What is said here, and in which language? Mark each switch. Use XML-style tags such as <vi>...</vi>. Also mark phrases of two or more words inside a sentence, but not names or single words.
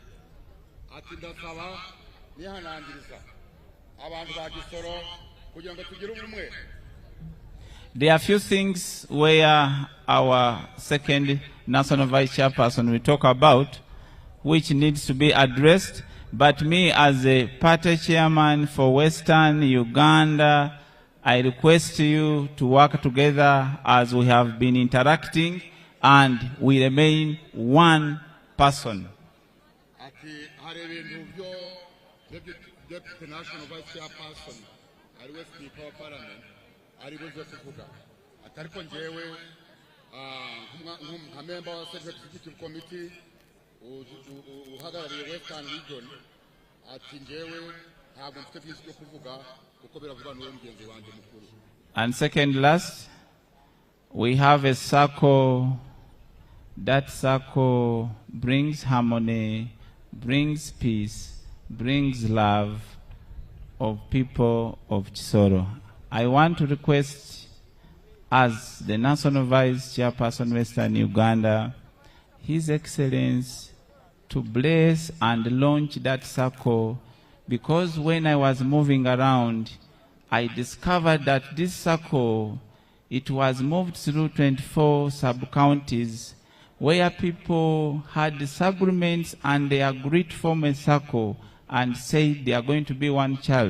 <en>There are a few things where our second national vice chairperson will talk about, which needs to be addressed. But me as a party chairman for Western Uganda, I request you to work together as we have been interacting and we remain one person.</en> <rw>ati hari ibintu byo</rw> <en>deputy national vice chairperson</en> <rw>ari we speaker wa parliament ari buze kuvuga ati ariko njyewe nka</rw> <en>member wa executive committee</en> <rw>uhagarariye</rw> <en>western region</en> <rw>ati njyewe ntabwo mfite byinshi byo kuvuga kuko biravuga n'uwo mugenzi wanjye mukuru.</rw> <en>And second last, we have a circle. That circle brings harmony, brings peace, brings love of people of Kisoro. I want to request, as the National Vice Chairperson Western Uganda, His Excellency to bless and launch that circle, because when I was moving around, I discovered that this circle, it was moved through 24 sub-counties where people had disagreements and they agreed to form a circle and said they are going to be one child.</en>